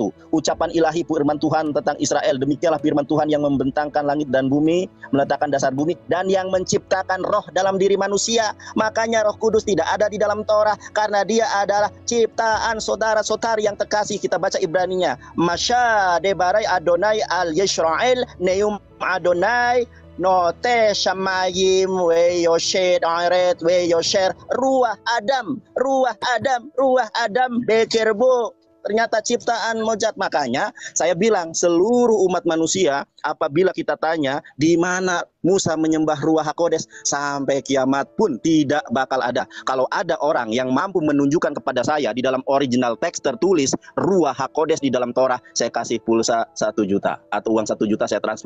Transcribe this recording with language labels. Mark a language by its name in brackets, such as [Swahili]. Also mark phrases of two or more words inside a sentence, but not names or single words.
[Indonesian] Ucapan ilahi firman Tuhan tentang Israel. Demikianlah firman Tuhan yang membentangkan langit dan bumi, meletakkan dasar bumi, dan yang menciptakan roh dalam diri manusia. Makanya Roh Kudus tidak ada di dalam Torah, karena dia adalah ciptaan saudara-saudari yang terkasih. Kita baca Ibraninya. [Hebrew] משא דברי אדני על ישראל נאם אדני נטה שמים ו יסד ארץ ו יצר רוח אדם בקרבו. [Indonesian] Ternyata ciptaan Mojat. Makanya saya bilang seluruh umat manusia, apabila kita tanya di mana Musa menyembah [Hebrew] רוח הקודש, [Indonesian] sampai kiamat pun tidak bakal ada. Kalau ada orang yang mampu menunjukkan kepada saya di dalam original teks tertulis [Hebrew] רוח הקודש [Indonesian] di dalam Torah, saya kasih pulsa 1 juta atau uang 1 juta saya transfer.